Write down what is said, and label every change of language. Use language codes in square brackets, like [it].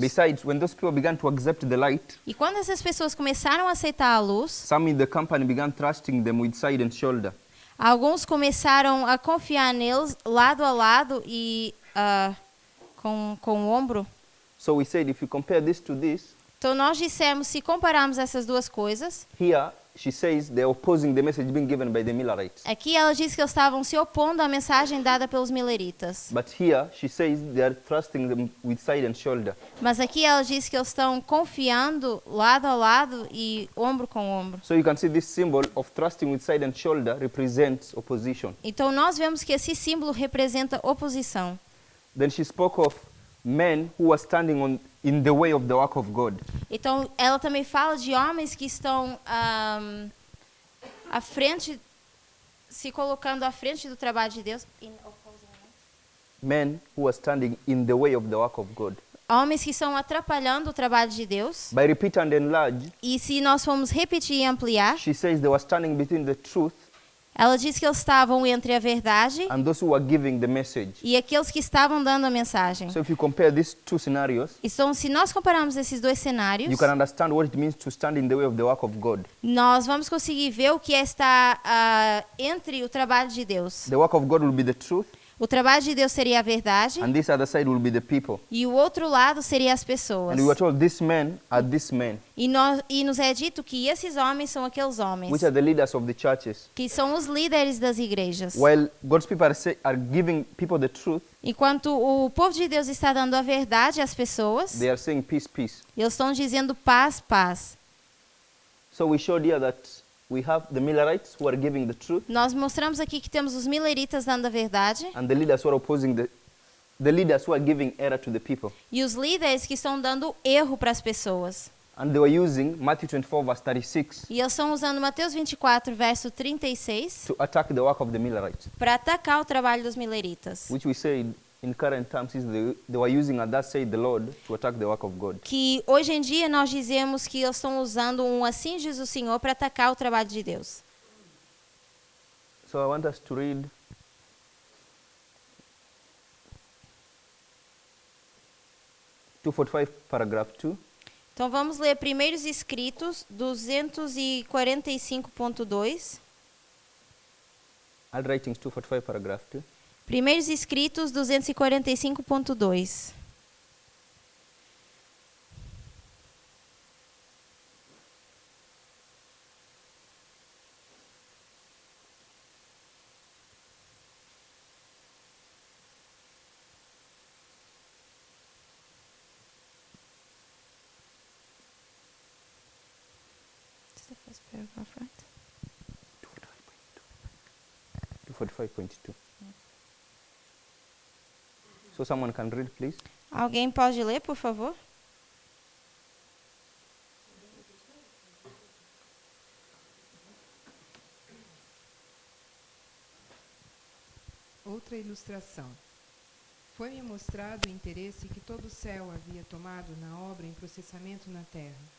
[en] Besides, when those people began to accept the light, [pt] E quando essas pessoas começaram a aceitar a luz, [en] some in the company began thrusting them with side and shoulder. [pt] alguns começaram a confiar neles lado a lado e com o ombro. [en] So we said, if you compare this to this, [pt] Então nós dissemos, se compararmos essas duas coisas, [en] here she says they're opposing the message being given by the Millerites. [pt] aqui ela diz que eles estavam se opondo à mensagem dada pelos mileritas. [en] But here she says they are thrusting them with side and shoulder. [pt] Mas aqui ela diz que eles estão confiando lado a lado e ombro com ombro. [en] So you can see this symbol of thrusting with side and shoulder represents opposition. [pt] Então nós vemos que esse símbolo representa oposição. [en] Then she spoke of men who were standing in the way of the work of God. [pt] Então ela também fala de homens que estão à frente, se colocando à frente do trabalho de Deus. [en] Men who were standing in the way of the work of God. [pt] Homens que estão atrapalhando o trabalho de Deus. [en] By repeat and enlarge, [pt] E se nós formos repetir e ampliar, [en] she says they were standing between the truth [pt] ela diz que eles estavam entre a verdade [en] and those who were giving the message. [pt] e aqueles que estavam dando a mensagem. [en] So if you compare these two scenarios, [pt] Então, se nós compararmos esses dois cenários, [en] you can understand what it means to stand in the way of the work of God. [pt] nós vamos conseguir ver o que é estar entre o trabalho de Deus. [en] The work of God will be the truth, [pt] O trabalho de Deus seria a verdade [en] and this other side will be the people. [pt] e o outro lado seria as pessoas. [en] And we were told these men are these men, [pt] E nos é dito que esses homens são aqueles homens, [en] which are the leaders of the churches. [pt] que são os líderes das igrejas. [en] While God's people are giving people the truth, [pt] Enquanto o povo de Deus está dando a verdade às pessoas, [en] they are saying peace, peace. [pt] eles estão dizendo paz, paz. [en] So we showed here that we have the Millerites who are giving the truth, [pt] Nós mostramos aqui que temos os mileritas dando a verdade [en] and the leaders who are opposing the leaders who are giving error to the people. [pt] e os líderes que estão dando erro para as pessoas. [en] And they were using Matthew 24 verse 36 [pt] E eles estão usando Mateus 24, verso 36, [en] to attack the work of the Millerites, [pt] para atacar o trabalho dos mileritas. [en] which we said in current terms is they were using a thus said the Lord to attack the work of God. [pt] Que hoje em dia nós dizemos que eles estão usando um assim diz o Senhor para atacar o trabalho de Deus. [en] So I want us to read paragraph 2. [pt] Então vamos ler Primeiros Escritos 245.2. [en] I'll writings 245 paragraph 2. [pt] Primeiros Escritos 245.2. [en] paragraph, right? [pt] 245.2. [en] So someone can read, please. [pt] Alguém pode ler, por favor? Outra ilustração. Foi-me mostrado o interesse que todo o céu havia tomado na obra em processamento na terra.